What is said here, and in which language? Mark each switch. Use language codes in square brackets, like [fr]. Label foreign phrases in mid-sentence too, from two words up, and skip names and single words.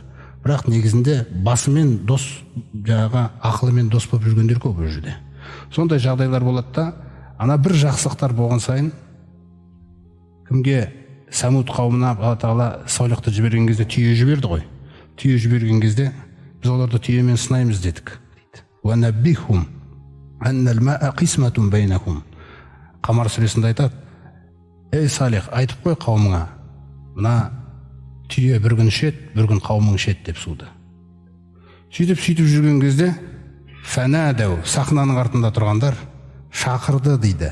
[kk] Бірақ негізінде басымен дос, жаңағы ақылымен дос болып жүргендер көп бұл жерде. Сондай жағдайлар болады да, ана бір жақсылықтар болған сайын кімге Самуд қауымына Алла Тағала Салихты жіберген кезде түйе жіберді ғой. Түйе жіберген кезде біз оларды түйемен сынаймыз дедік. [ar] وَنَبِّهُمْ أَنَّ الْمَاءَ قِسْمَةٌ بَيْنَهُمْ. [kk] Қамар сүресінде айтады: ей Салих, айтып қой қауымыңа, мына түйе бір күн ішеді, бір күн қауымың ішеді деп суды. Сөйтіп жүрген кезде фәнәдәу, сахнаның артында тұрғандар шақырды дейді.